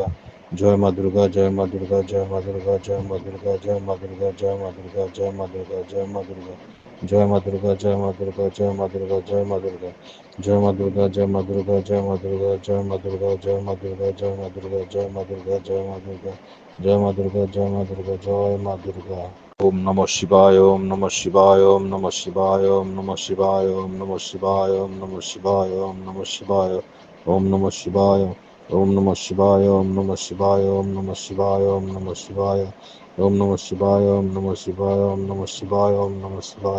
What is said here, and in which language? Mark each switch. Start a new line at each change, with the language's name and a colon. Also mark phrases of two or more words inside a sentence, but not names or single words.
Bangla: জয় মা দুর্গা, জয় মা দুর্গা, জয় মা দুর্গা, জয় মা দুর্গা, জয় মা দুর্গা, জয় মা দুর্গা, জয় মা দুর্গা, জয় মা দুর্গা। জয় মা দুর্গা, জয় মা দুর্গা, জয় মা দুর্গা, জয় মা দুর্গা। জয় মা দুর্গা, জয় মা দুর্গা, জয় মা দুর্গা, জয় মা দুর্গা, জয় মা দুর্গা, জয় মা দুর্গা, জয় মা দুর্গা, জয় মা দুর্গা। জয় মা দুর্গা, জয় মা দুর্গা, জয় মা দুর্গা।
Sanskrit: ওম নমঃ শিবায়, ওম নমঃ শিবায়, ওম নমঃ শিবায়, ওম নমঃ শিবায়, ওম নমঃ শিবায়, ওম নমঃ শিবায়, ওম নমঃ শিবায়। ওম নমঃ শিবায়, ওম নমঃ শিবায়, ওম নমঃ শিবায়, ওম নমঃ শিবায়, ওম নমঃ শিবায়। ওম নমঃ শিবায়, ওম নমঃ শিবায়, ওম নমঃ শিবায়, ওম নমঃ শিবায়।